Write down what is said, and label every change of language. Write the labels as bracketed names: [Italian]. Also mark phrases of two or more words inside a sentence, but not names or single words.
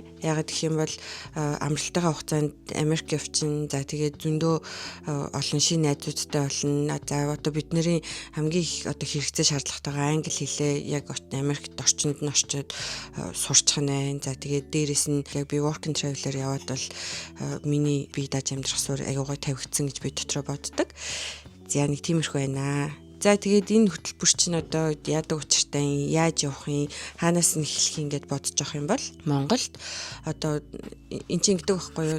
[Mongolian] Ягаад гэх юм бол амралтынхаа хугацаанд Америк явчин. За тэгээд зөндөө олон шин найзуудтай болно. За одоо бидний хамгийн их одоо хэрэгцээ шаардлагатайгаа англи хэлээ яг Америкт орчинд нь очиод сурчих нь. За тэгээд дээрэс нь яг би [English] work and travel- [Mongolian] аар яваад бол миний бие дааж амьдрах суурь аюугай тавигдсан гэж би дотроо боддог. За нэг тиймэрхүү байна. За тэгээд энэ хөтөлбөр чинь одоо яадаг учиртай, яаж явах юм, хаанаас нь эхлэх юм гэд бодож авах юм бол Монголд одоо эн чинь гэдэг байхгүй юу?